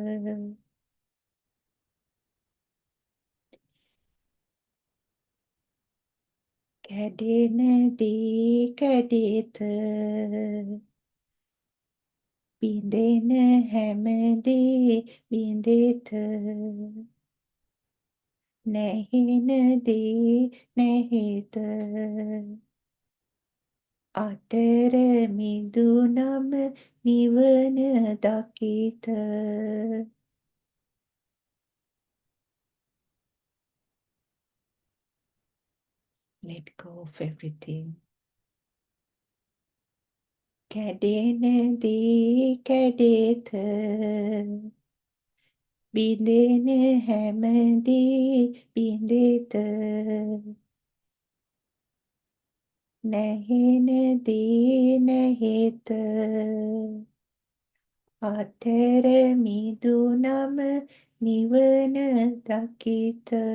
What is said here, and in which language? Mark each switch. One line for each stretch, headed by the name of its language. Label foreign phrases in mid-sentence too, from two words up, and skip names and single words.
Sinhala: කැඩෙනදී කැඩෙත, බිඳෙන හැමදී බිඳෙත, නැහිනදී නැහිත අතර මිදුනම නිවන දකිත.
English: Let go of everything.
Sinhala: කැඩෙනදී කැඩෙත බිඳෙන හැමදී බිඳෙත නැහෙනදී නැහෙත අතර මිදුනම නිවන දකිත.